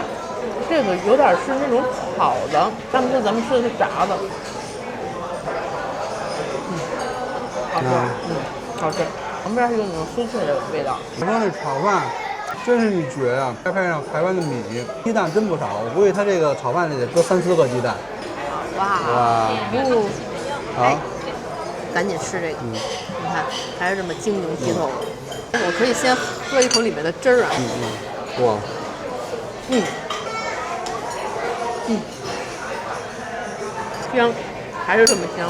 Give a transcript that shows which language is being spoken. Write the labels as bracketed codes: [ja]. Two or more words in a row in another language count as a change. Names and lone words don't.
[zh] 這個有點是那種炒的，但是咱們吃的是炸的。好吃，好吃。旁邊是有那種酥脆的味道。我说那炒飯真是一绝啊！再配上台灣的米，雞蛋真不少。我估計它這個炒飯裡得擱3、4個雞蛋。哇！好，趕緊吃這個。你看，還是這麼晶瑩剔透。我可以先喝一口裡面的汁兒啊。哇。香，還是这麼香。